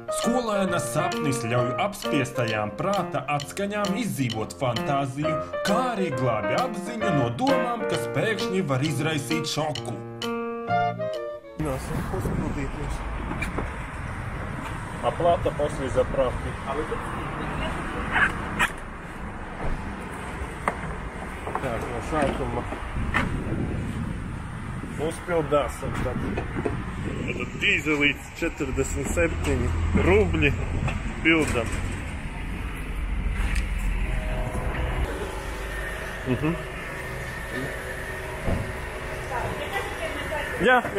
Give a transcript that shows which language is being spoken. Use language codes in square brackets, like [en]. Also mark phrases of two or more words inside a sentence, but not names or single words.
[lv] Skolēna sapnis ļauj apspiestajām prāta atskaņām izdzīvot fantāziju, kā arī glābi apziņu no domām, kas pēkšņi var izraisīt šoku. [ru] Оплата после заправки. Так, [lv] no sākuma uzpildāsim tad dīzelīts 47 rubļi pildam. Jā.